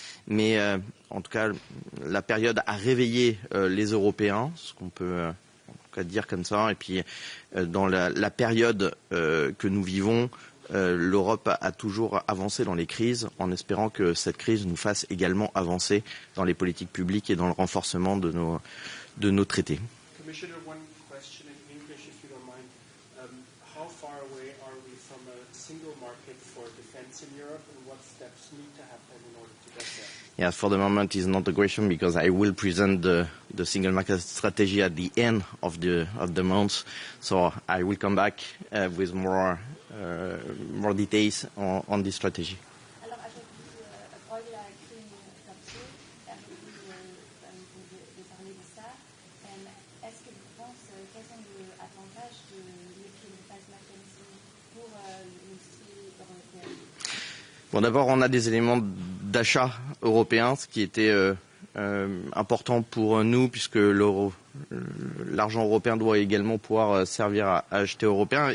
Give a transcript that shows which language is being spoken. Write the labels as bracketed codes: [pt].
[fr] Mais en tout cas, la période a réveillé les Européens, ce qu'on peut en tout cas dire comme ça. Et puis, dans la période que nous vivons, l'Europe a toujours avancé dans les crises, en espérant que cette crise nous fasse également avancer dans les politiques publiques et dans le renforcement de nos traités. [en] Commissioner, one question in English, if you don't mind. How far away are we from a single market for defense in Europe, and what steps need to happen in order to get there? Yeah, for the moment is not a question because I will present the single market strategy at the end of the month, so I will come back with more details on this strategy. [fr] Alors avec Paul a écrit un papier, avec de parler de ça. Est-ce que vous pensez quels sont les avantages de l'European Defense Mechanism pour l'industrie européenne? Bon, d'abord, on a des éléments d'achat européen, ce qui était important pour nous, puisque l'argent européen doit également pouvoir servir à acheter européen.